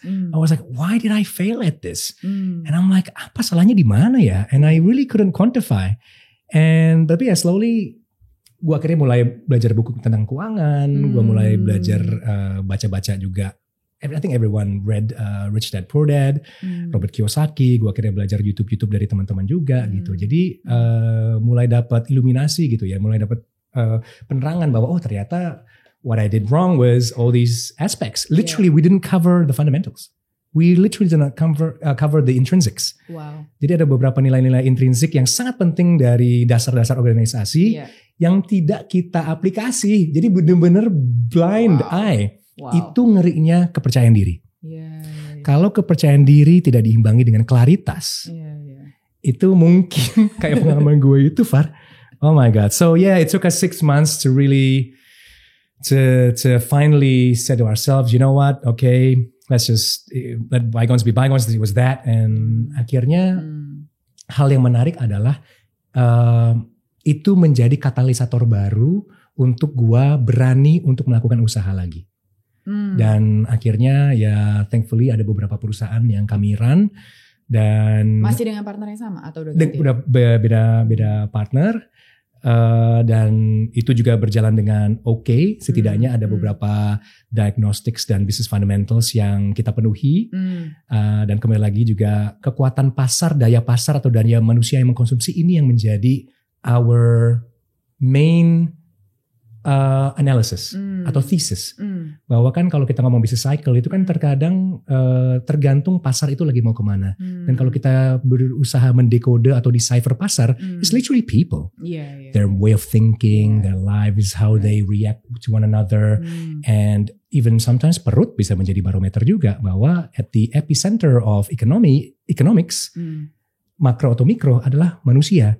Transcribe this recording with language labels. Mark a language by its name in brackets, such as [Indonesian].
[English] I was like, why did I fail at this? And I'm like, [Indonesian] apa salahnya di mana ya? [English] And I really couldn't quantify. And tapi ya slowly, [Indonesian] gue akhirnya mulai belajar buku tentang keuangan. Gue mulai belajar baca-baca juga. [English] I think everyone read Rich Dad Poor Dad, Robert Kiyosaki. [Indonesian] Gue akhirnya belajar YouTube dari teman-teman juga gitu. Jadi mulai dapat iluminasi gitu ya, mulai dapat penerangan bahwa oh ternyata [English] what I did wrong was all these aspects. Literally, we didn't cover the fundamentals. We literally did not cover the intrinsics. Wow. [Indonesian] Jadi ada beberapa nilai-nilai intrinsik yang sangat penting dari dasar-dasar organisasi yang tidak kita aplikasi. Jadi benar-benar blind eye. Itu ngerinya kepercayaan diri. Kalau kepercayaan diri tidak diimbangi dengan klaritas, itu mungkin kayak pengalaman gue itu, Far. [English] Oh my God. So it took us 6 months to really to finally say to ourselves, you know what? Okay, let's just let bygones be bygones. It was that, and [Indonesian] akhirnya hal yang menarik adalah itu menjadi katalisator baru untuk gua berani untuk melakukan usaha lagi. Dan akhirnya ya thankfully ada beberapa perusahaan yang kami run, dan masih dengan partner yang sama atau udah ganti? Udah beda partner. Dan itu juga berjalan dengan oke. Setidaknya ada beberapa diagnostics dan business fundamentals yang kita penuhi. Dan kembali lagi juga kekuatan pasar, daya pasar atau daya manusia yang mengkonsumsi ini yang menjadi [English] our main analysis [Indonesian] atau thesis. Bahwa kan kalau kita ngomong business cycle itu kan terkadang tergantung pasar itu lagi mau kemana. Dan kalau kita berusaha mendekode atau decipher pasar, [English] it's literally people. Their way of thinking, their lives, how they react to one another. And even sometimes [Indonesian] perut bisa menjadi barometer juga, bahwa [English] at the epicenter of economics, [Indonesian] makro atau mikro adalah manusia.